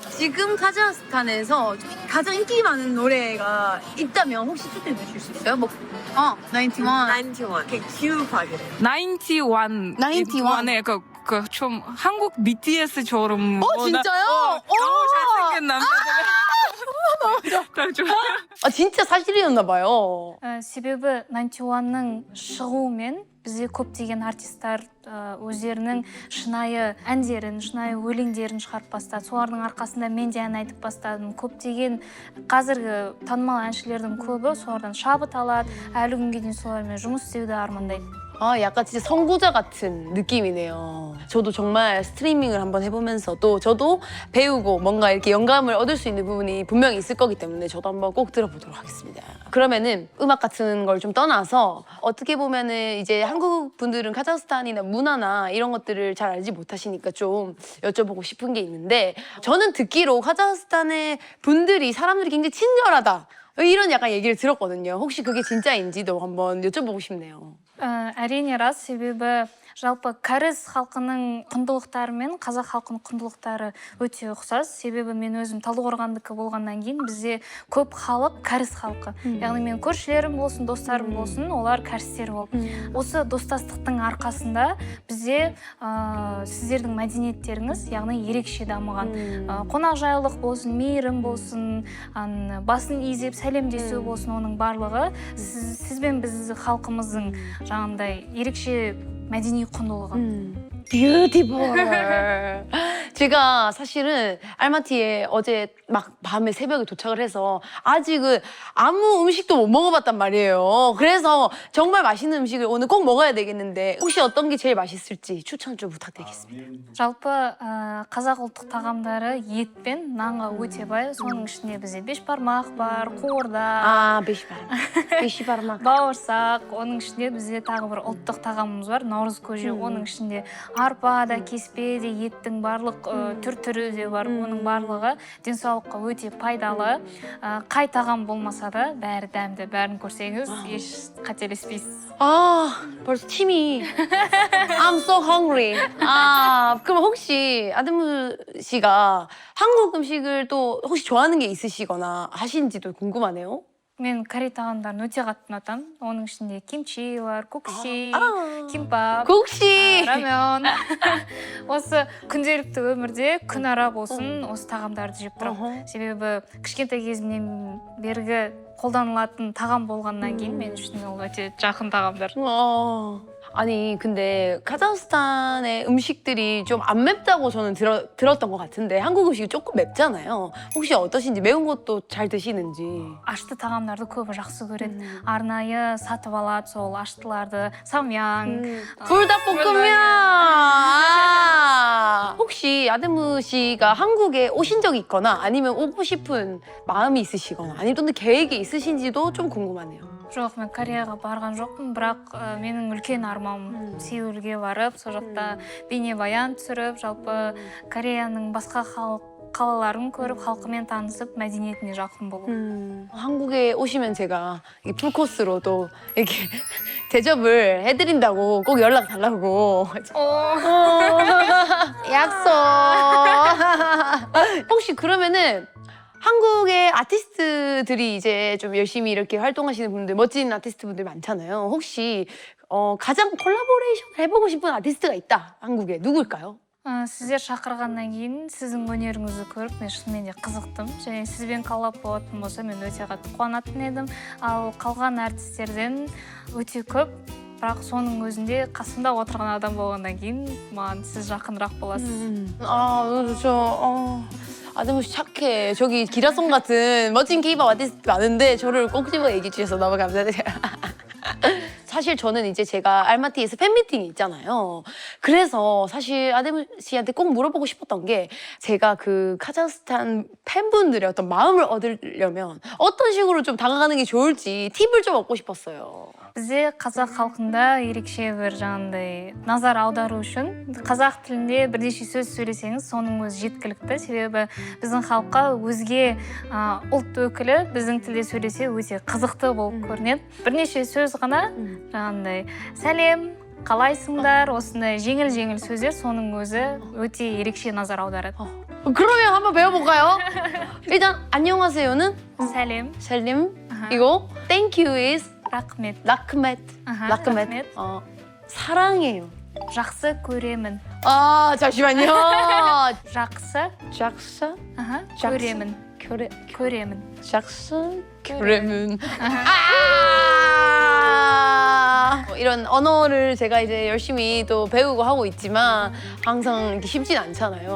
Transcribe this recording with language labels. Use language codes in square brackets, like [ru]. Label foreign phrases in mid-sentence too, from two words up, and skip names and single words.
[ko] 지금 카자흐스탄에서 가장 인기 많은 노래가 있다면 혹시 추천해 주실 수 있어요? 91. 91. 큐팝이래. 91. 91. 좀 한국 BTS처럼. 진짜요? 너무 잘생긴 남자들. 아, 진짜 사실이었나 봐요. [kk] себебі 91-ның шығуымен бізде көптеген артисттар өздерінің шынайы әндерін, шынайы өлеңдерін шығарып бастады. Солардың арқасында мен де ән айтып бастадым. Көптеген қазіргі танымал әншілердің көбі солардан шабыт алады. Әлі күнге дейін солармен жұмыс істеуді армандайды. [ko] 아, 약간 진짜 선구자 같은 느낌이네요. 저도 정말 스트리밍을 한번 해보면서 또 저도 배우고 뭔가 이렇게 영감을 얻을 수 있는 부분이 분명히 있을 거기 때문에 저도 한번 꼭 들어보도록 하겠습니다. 그러면은 음악 같은 걸 좀 떠나서, 어떻게 보면은 이제 한국 분들은 카자흐스탄이나 문화나 이런 것들을 잘 알지 못하시니까 좀 여쭤보고 싶은 게 있는데, 저는 듣기로 카자흐스탄의 분들이, 사람들이 굉장히 친절하다, 이런 약간 얘기를 들었거든요. 혹시 그게 진짜인지도 한번 여쭤보고 싶네요. [kk] әрине рас, себебі жалпы кәріс халқының құндылықтары мен қазақ халқының құндылықтары өте ұқсас. Себебі мен өзім Талдықорғандікі болғаннан кейін бізде көп халық кәріс халқы. Яғни мен көршілерім болсын, достарым болсын, олар кәрістер болды. Осы достастықтың арқасында бізде сіздердің мәдениеттеріңіз, яғни ерекше дамыған. Қонақжайлылық болсын, мейірім болсын, басын изеп сәлемдесу болсын, оның барлығы сіз бен біз халқымыздың жаңағындай ерекше мәдени құндылығы. [en] Beautiful. [ko] 제가 사실은 알마티에 어제 막 밤에 새벽에 도착을 해서 아직은 아무 음식도 못 먹어봤단 말이에요. 그래서 정말 맛있는 음식을 오늘 꼭 먹어야 되겠는데 혹시 어떤 게 제일 맛있을지 추천 좀 부탁드리겠습니다. [kk] жалпы қазақ ұлттық тағамдары ет пен нанға өте бай. Соның ішінде бізде бешбармақ бар, қуырдақ, [ko] 아, бешбармақ. [kk] бауырсақ. Оның ішінде бізде тағы бір ұлттық тағамымыз бар, наурыз көже. Оның ішінде арпа да, кеспе де, еттің барлық түр-түрі де бар. Оның барлығы денсаулыққа өте пайдалы. Қай тағам болмаса да бәрі дәмді. Бәрін көрсеңіз еш қателеспейсіз. [ko] 아, 벌써 침이. [en] I'm so hungry. [ko] 아, 그럼 혹시 아드무 씨가 한국 음식을 또 혹시 좋아하는 게 있으시거나 하시는지도 궁금하네요. [kk] Мен корей тағамдарын өте қатты ұнатамын. Оның ішінде кимчи бар, кукси, кимпап, [ko] 국시. [kk] рамен. Осы күнделікті өмірде күн ара болсын, осы тағамдарды жеп тұрамын. Себебі кішкентай кезімнен бергі қолданылатын тағам болғаннан кейін мен үшін ол өте жақын тағамдар. [ko] 아니 근데 카자흐스탄의 음식들이 좀 안 맵다고 저는 들었던 것 같은데 한국 음식이 조금 맵잖아요. 혹시 어떠신지 매운 것도 잘 드시는지. [kk] Ашты тағамдарды көбі жақсы көреді. Арнайы сатып алады сол аштыларды, сам양. [ko] 불닭볶음면. 아, 혹시 아드무 씨가 한국에 오신 적이 있거나 아니면 오고 싶은 마음이 있으시거나 아니면 또 계획이 있으신지도 좀 궁금하네요. [kk] Жоқ, мен Кореяға барған жоқпын, бірақ менің үлкен арманым Сеулге барып, сол жақта бейнебаян түсіріп, жалпы Кореяның басқа қалаларын көріп, халқымен танысып, мәдениетіне жақын болу. [ko] 한국에 오시면 제가 이 풀코스로도 이렇게 대접을 해드린다고 꼭 연락 달라고. 약속. 혹시 그러면은 한국의 아티스트들이 이제 좀 열심히 이렇게 활동하시는 분들, 멋진 아티스트분들 많잖아요. 혹시 가장 콜라보레이션 해보고 싶은 아티스트가 있다, 한국에. 누구일까요? [kk] Сіздер шақырғаннан кейін сіздің өнеріңізді көріп, мен шынымен де қызықтым. Және сізбен коллаб болатын болса, мен өте қатты қуанатын едім. Ал қалған артистерден өте көп, бірақ соның өзінде қасымда отырған адам болғаннан кейін маған сіз жақынырақ боласыз. [ko] 아, 너무 좋죠. 아드무 씨 착해. 저기 기라송 같은 멋진 케이팝 아티스트 많은데 저를 꼭 집어 얘기해 주셔서 너무 감사드려요. 사실 저는 이제 제가 알마티에서 팬미팅이 있잖아요. 그래서 사실 아드무 씨한테 꼭 물어보고 싶었던 게 제가 그 카자흐스탄 팬분들의 어떤 마음을 얻으려면 어떤 식으로 좀 다가가는 게 좋을지 팁을 좀 얻고 싶었어요. [kk] Бізде қазақ халқында ерекше бір жаңағындай назар аудару үшін қазақ тілінде бірнеше сөз сөйлесеңіз, соның өзі жеткілікті. Себебі біздің халыққа өзге ұлт өкілі біздің тілде сөйлесе өте қызықты болып көрінеді. Бірнеше сөз ғана жаңағындай сәлем, қалайсыңдар, осындай жеңіл-жеңіл сөздер, соның өзі өте ерекше назар аударады. [ko] 그러면 한번 배워볼까요? 일단 안녕하세요는 [kk] сәлем, [en] 셀림 이거 thank you is [kk] рахмет, 라크멧. рахмет, [ko] 사랑해요. [kk] жақсы көремін, [ko] 아, 잠시만요. [kk] жақсы, 작사? көремін, 교레, көремін. жақсы көремін. [ko] 이런 언어를 제가 이제 열심히 또 배우고 하고 있지만 항상 이렇게 쉽진 않잖아요.